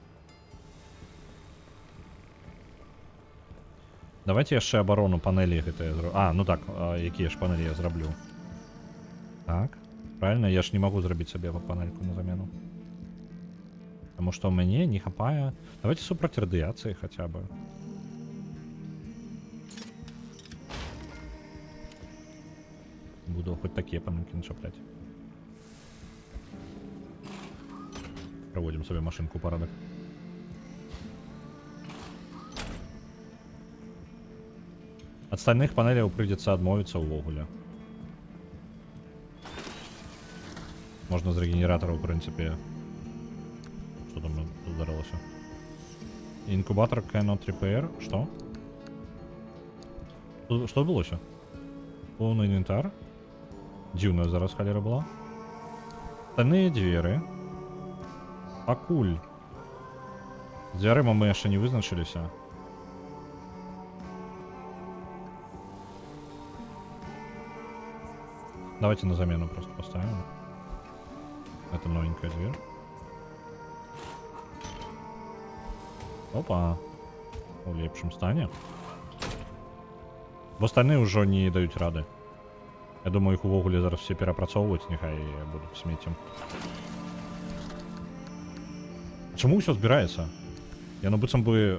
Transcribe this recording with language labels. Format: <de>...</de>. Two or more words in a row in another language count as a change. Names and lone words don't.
<be>Давайте яшчэ абарону панелі гэтыя зраблю. Ну так, якія ж панелі я зраблю. Так, правильно, я ж не магу зрабіць сабе панельку на замену. Таму што ў мяне не хапае... Давайте супраць радыяцыі хаця бы.</be> <ru>Буду хоть такие панельки начаплять. Проводим себе машинку порядок. От стальных панелей придется</ru> <be>отмовиться увогуле.</be> <ru>Можно с регенератора, в принципе. Что там ударилось? Инкубатор</ru> <en>cannot repair.</en> <ru>Что? Что было еще? Полный инвентарь.</ru> <be>Дзіўная зараз халера была. Стальныя дзверы. Пакуль. З дзвярыма мы яшчэ не вызначыліся.</be> <ru>Давайте на замену просто поставим. Это новенькая дверь. Опа.</ru> <be>У лепшым стане. Бо остальные ўжо не даюць рады. Я думаю, их увогуле зараз все перапрацоўваць, няхай будуць смеццем. Чаму ўсё збіраецца? Яно быццам бы...</be>